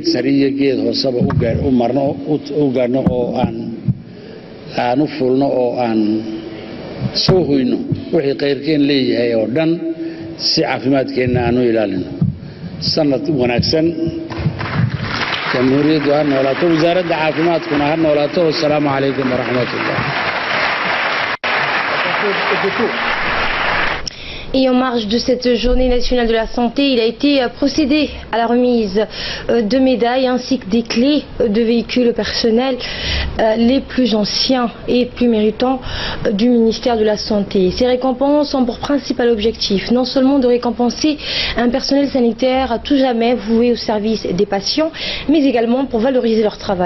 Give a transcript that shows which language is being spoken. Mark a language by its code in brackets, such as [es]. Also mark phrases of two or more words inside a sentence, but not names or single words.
[so] sariya geed hoosaba u marno u gaarno oo aan u fulno oo aan soo hoyno wixii qayrkeen leeyahay oo dhan si caafimaadkeena aanu ilaalino sanad wanaagsan jamhuuriyaddu ha noolaato wasaaradda caafimaadkuna ha noolaato [ar] والسلام عليكم ورحمة الله. [fr] Et en marge de cette journée nationale de la santé, il a été procédé à la remise de médailles ainsi que des clés de véhicules personnels les plus anciens et plus méritants du ministère de la Santé. Ces récompenses ont pour principal objectif non seulement de récompenser un personnel sanitaire à tout jamais voué au service des patients, mais également pour valoriser leur travail.